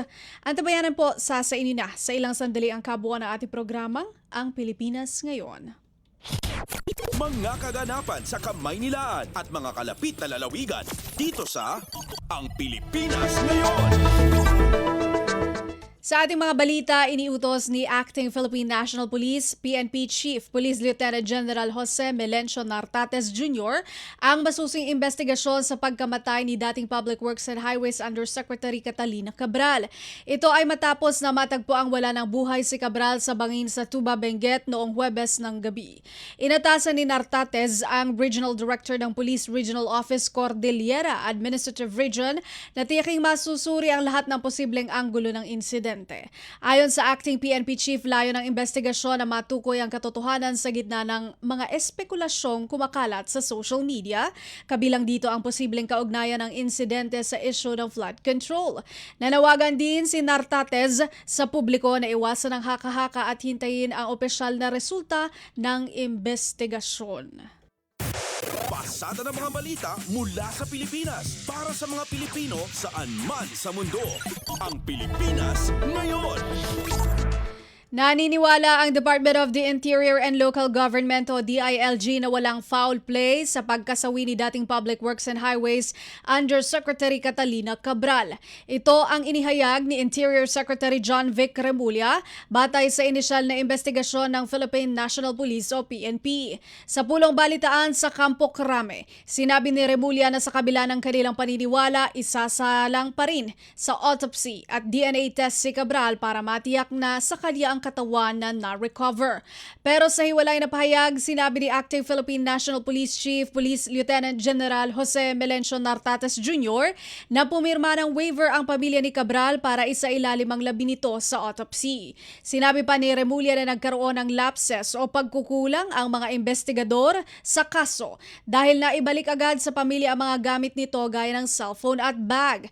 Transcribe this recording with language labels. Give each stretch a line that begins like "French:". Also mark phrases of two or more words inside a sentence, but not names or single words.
Filipino: Antabayanan po sa inyo na sa ilang sandali ang kabuuan ng ating programang Ang Pilipinas Ngayon. Mga kaganapan sa Kamaynilaan at mga kalapit na lalawigan dito sa Ang Pilipinas Ngayon. Sa ating mga balita, iniutos ni Acting Philippine National Police, PNP Chief Police Lieutenant General Jose Melencio Nartates Jr. ang masusing investigasyon sa pagkamatay ni dating Public Works and Highways Undersecretary Catalina Cabral. Ito ay matapos na matagpo ang wala ng buhay si Cabral sa bangin sa Tuba, Benguet noong Huwebes ng gabi. Inatasan ni Nartates ang Regional Director ng Police Regional Office Cordillera Administrative Region na tiyaking masusuri ang lahat ng posibleng anggulo ng insidente. Ayon sa acting PNP Chief, layo ng investigasyon na matukoy ang katotohanan sa gitna ng mga espekulasyong kumakalat sa
English: social media,
Filipino: kabilang dito ang posibleng kaugnayan ng insidente sa issue ng
English: flood control.
Filipino: Nanawagan din si Nartates sa publiko na iwasan ang haka-haka at hintayin ang opisyal na resulta ng investigasyon. Pasada ng mga balita mula sa Pilipinas para sa mga Pilipino saan man sa mundo. Ang Pilipinas Ngayon. Naniniwala ang Department of the Interior and Local Government o DILG na walang
English: foul play
Filipino: sa pagkasawi ni dating Public Works and Highways Undersecretary Catalina Cabral. Ito ang inihayag ni Interior Secretary John Vic Remulla batay sa inisyal na investigasyon ng Philippine National Police o PNP. Sa pulong balitaan sa Campo Crame, sinabi ni Remulla na sa kabila ng kanilang paniniwala, isasalang pa rin sa autopsy at
English: DNA test
Filipino: si Cabral para matiyak na sa kanya ang katawan na na-recover. Pero sa hiwalay na pahayag, sinabi ni Acting Philippine National Police Chief Police Lieutenant General Jose Melencio Nartates Jr. na pumirma ng waiver ang pamilya ni Cabral para isailalim ang labi nito sa autopsy. Sinabi pa ni Remulla na nagkaroon ng lapses o pagkukulang ang mga investigador sa kaso dahil naibalik agad sa pamilya ang mga gamit nito gaya ng cellphone at bag.